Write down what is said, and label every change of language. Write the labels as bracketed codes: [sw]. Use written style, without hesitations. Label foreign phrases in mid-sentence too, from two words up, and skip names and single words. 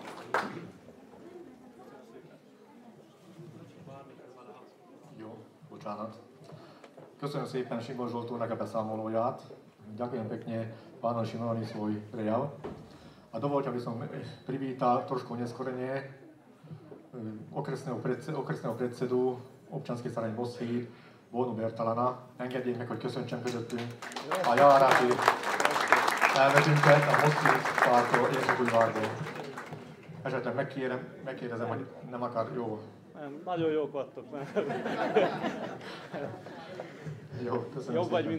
[hu] Jó, bocsánat. szépen Simon Zsolt úrnak a beszámolóját. [sk] Ďakujem pekne pánovi Šimonovi svoj prejav. A dovolte, aby som privítal trošku neskorene okresného predsedu občanskej strany Bosszír, Bónu Bertalana. [hu] Engedjék meg, hogy köszöntsem közöttünk a járási elnökünket, a Bosszír pártól, Észak-Újvárból. Esetleg megkérdezem, hogy nem akar jó. Nem, nagyon jók vagytok. Jó, köszönöm szépen.